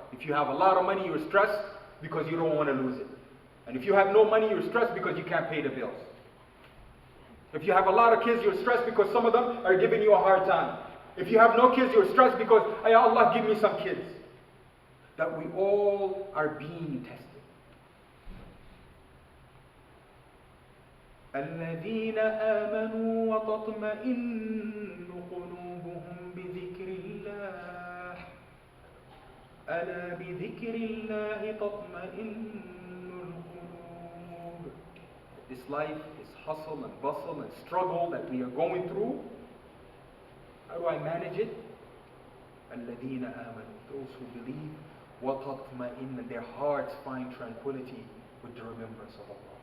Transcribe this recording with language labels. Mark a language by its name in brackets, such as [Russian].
[English] If you have a lot of money, you're stressed because you don't want to lose it. And if you have no money, you're stressed because you can't pay the bills. If you have a lot of kids, you're stressed because some of them are giving you a hard time. If you have no kids, you're stressed because, Ya Allah, give me some kids. That we all are being tested. [Arabic] الذين آمنوا وتطمئن قلوبهم بذكر الله ألا بذكر الله تطمئن القلوب. [English] This life is hustle and bustle and struggle that we are going through. How do I manage it? [Arabic] الذين آمنوا, [English] those who believe, وتطمئن, their hearts find tranquility with the remembrance of Allah.